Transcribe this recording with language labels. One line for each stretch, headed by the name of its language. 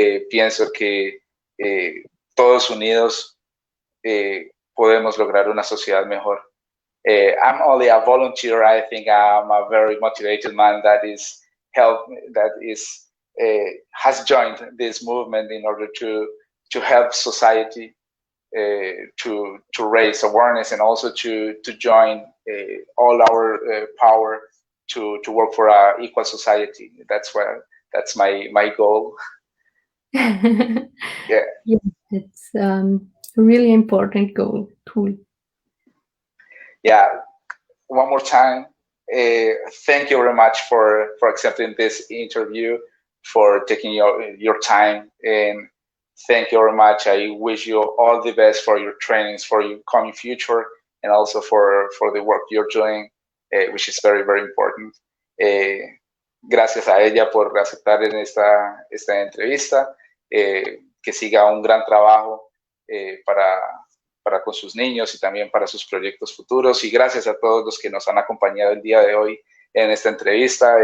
Spanish: Pienso que todos unidos podemos lograr una sociedad mejor.
English: I'm only a volunteer. I think I'm a very motivated man that has joined this movement in order to help society, to raise awareness, and also to join all our power to work for an equal society. That's my goal. Yeah, it's a really important goal too. Yeah, one more time, thank you very much for accepting this interview, for taking your time, and thank you very much. I wish you all the best for your trainings, for your coming future, and also for the work you're doing, which is very, very important.
Spanish: Gracias a ella por aceptar en esta entrevista. Que siga un gran trabajo para con sus niños y también para sus proyectos futuros. Y gracias a todos los que nos han acompañado el día de hoy en esta entrevista.